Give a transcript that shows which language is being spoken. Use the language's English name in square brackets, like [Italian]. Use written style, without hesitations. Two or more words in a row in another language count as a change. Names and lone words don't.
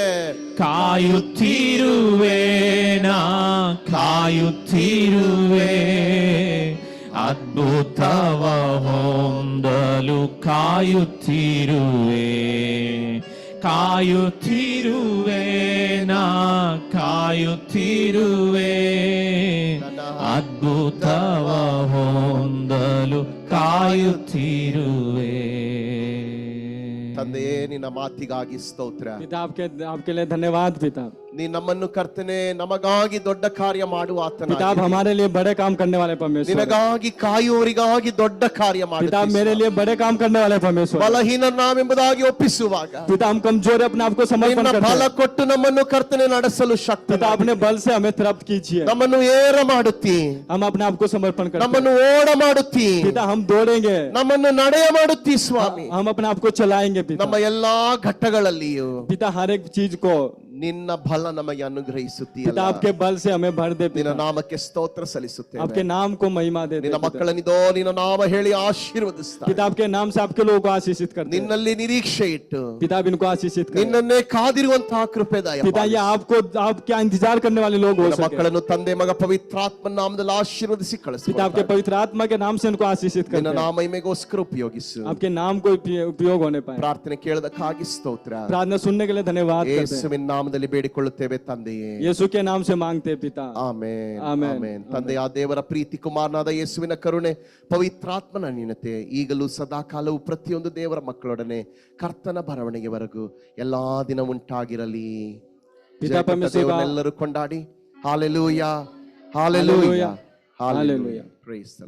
[Kannada] ಕಾಯುತ್ತಿರುವೆ, ನಾ ಕಾಯುತ್ತಿರುವೆ, ಅದ್ಭುತವ ಹೊಂದಲು ಕಾಯುತ್ತಿರುವೆ, ಕಾಯುತ್ತಿರುವೆ, ನಾ ಕಾಯುತ್ತಿರುವೆ, ಅದ್ಭುತವ ಹೊಂದಲು ಕಾಯುತ್ತಿರುವೆ. ತಂದೆಯೇ ನಿನ್ನ ಮಾತಿಗಾಗಿ ಸ್ತೋತ್ರ. [Hindi] पिता आपके लिए धन्यवाद पिता। [Kannada] ನೀ ನಮ್ಮನ್ನು ಕರ್ತನೆ ನಮಗಾಗಿ ದೊಡ್ಡ ಕಾರ್ಯ ಮಾಡುವ ಆತನ. [Hindi] पिता आप हमारे लिए बड़े काम करने वाले परमेश्वर। [Kannada] ನಿನಗಾಗಿ ಕಾಯುವವರಿಗಾಗಿ ದೊಡ್ಡ ಕಾರ್ಯ [Hindi] पिता आप [Kannada] ಮಾಡುತ್ತೀ. [Hindi] मेरे लिए बड़े काम करने वाले परमेश्वर। [Kannada] ಬಲಹೀನ ನಾವೆಂಬುದಾಗಿ ಒಪ್ಪಿಸುವಾಗ [Hindi] पिता हम कमजोर अपने आप को समर्पण [Kannada] ನಿನ್ನ [Hindi] करते [Kannada] ಬಲ [Hindi] हैं। [Kannada] ಕೊಟ್ಟು ನಮ್ಮನ್ನು ಕರ್ತನೆ ನಡೆಸಲು ಶಕ್ತ. [Hindi] पिता अपने बल से हमें तृप्त कीजिए। [Kannada] ನಮ್ಮನ್ನು ಏರ ಮಾಡುತ್ತಿ, [Hindi] हम अपने आप को समर्पण करते [Kannada] ನಮ್ಮನ್ನು ಓಡ ಮಾಡುತ್ತಿ, [Hindi] हैं। पिता हम दौड़ेंगे, [Kannada] ನಮ್ಮನ್ನು ನಡೆಯ ಮಾಡುತ್ತಿ ಸ್ವಾಮಿ. [Hindi] हम अपने आप को चलाएंगे पिता। [Kannada] ನಮ್ಮ ಎಲ್ಲಾ ಘಟ್ಟಗಳಲ್ಲಿಯೂ [Hindi] पिता हर एक चीज को [Kannada] ನಿನ್ನ ಬಲ ನಮಗೆ ಅನುಗ್ರಹಿಸುತ್ತೀಯಲ್ಲ. [Hindi] पिता आपके बल से हमें भर दे [Kannada] ನಿನ್ನ [Hindi] पिता। [Kannada] ನಾಮಕ್ಕೆ ಸ್ತೋತ್ರ ಸಲ್ಲಿಸುತ್ತೇವೆ. [Hindi] आपके नाम को महिमा दे दे [Kannada] ನಿನ್ನ [Hindi] पिता। [Kannada] ಮಕ್ಕಳನ್ನಿದೋ ನಿನ್ನ ನಾಮ ಹೇಳಿ ಆಶೀರ್ವದಿಸ್ತಾರೆ. [Hindi] पिता आपके नाम से आपके लोगों को आशीषित करते हैं। [Kannada] ನಿನ್ನಲ್ಲಿ ನಿರೀಕ್ಷೆ ಇಟ್ಟು [Hindi] पिता आप इनको आशीषित करें। [Kannada] ನಿನ್ನನ್ನೇ ಕಾದಿರುವಂತಹ ಕೃಪೆ ದಯ [Hindi] पिता ये आपको आपके इंतजार करने वाले लोग हो [Kannada] ನಿನ್ನ [Hindi] सके। [Kannada] ಮಕ್ಕಳನ್ನು ತಂದೆ ಮಗ ಪವಿತ್ರಾತ್ಮ ನಾಮದಲ್ಲಿ ಆಶೀರ್ವದಿಸಿ [Hindi] पिता [Kannada] ಕಳಿಸು. [Hindi] आपके पवित्र आत्मा के नाम से इनको आशीषित [Kannada] ನಿನ್ನ [Hindi] करते हैं। [Kannada] ನಾಮ ಮಹಿಮೆಗೋಸ್ಕರ ಉಪಯೋಗಿಸು. [Hindi] आपके नाम को उपयोग होने पाए। [Kannada] ಪ್ರಾರ್ಥನೆ ಕೇಳದಕ್ಕಾಗಿ ಸ್ತೋತ್ರ. [Hindi] प्रार्थना सुनने के लिए धन्यवाद करते हैं। [Kannada] ಯೇಸುವಿನ ನಾಮದಲ್ಲಿ ಬೇಡಿಕೊಳ್ಳುತ್ತೇವೆ ತಂದೆಯೇ. [Hindi] यीशु के नाम से मांगते हैं पिता। [Kannada] ಆಮೆನ್. ಆಮೆನ್. ಆಮೆನ್. ತಂದೆಯ ದೇವರ ಪ್ರೀತಿ, ಕುಮಾರನಾದ ಯೇಸುವಿನ ಕರುಣೆ, ಪವಿತ್ರಾತ್ಮನ ಅನ್ಯೋನ್ಯತೆ ಈಗಲೂ ಸದಾ ಕಾಲವು ಪ್ರತಿಯೊಂದು ದೇವರ ಮಕ್ಕಳೊಡನೆ ಕರ್ತನ ಬರವಣಿಗೆವರೆಗೂ ಎಲ್ಲಾ ದಿನ ಉಂಟಾಗಿರಲಿ. [Hindi] पिता परमेश्वर का [Kannada] ಎಲ್ಲರೂ ಕೊಂಡಾಡಿ ಹಾಲೆಲೂಯಾ, ಹಾಲೆಲೂಯಾ, [Hindi] हालेलुया। [Kannada] ಹಾಲೆಲೂಯಾ. [English] praise the Lord.